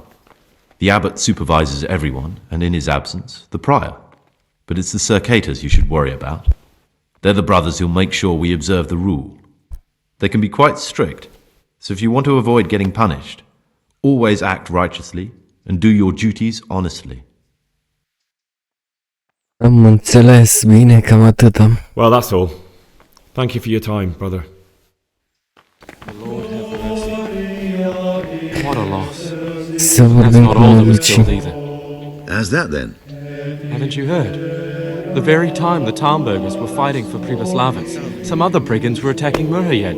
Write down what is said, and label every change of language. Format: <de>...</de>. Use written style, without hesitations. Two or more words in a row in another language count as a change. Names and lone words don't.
<en>The abbot supervises everyone, and in his absence, the prior. But it's the circators you should worry about. They're the brothers who'll make sure we observe the rule. They can be quite strict, so if you want to avoid getting punished, always act righteously and do your duties honestly.</en> <ro>Am înțeles bine, cam atâta.</ro> <en>Well, that's all. Thank you for your time, brother. The Lord have mercy. What a loss.</en> <ro>Să</ro> <en>That's</en> <ro>vorbim</ro> <en>not</en> <ro>cu</ro> <en>all that was</en> <ro>medicii.</ro> <en>killed either. How's that then? Haven't you heard? The very time the Tarnbergers were fighting for Prima, some other brigands were attacking Murhayed.</en>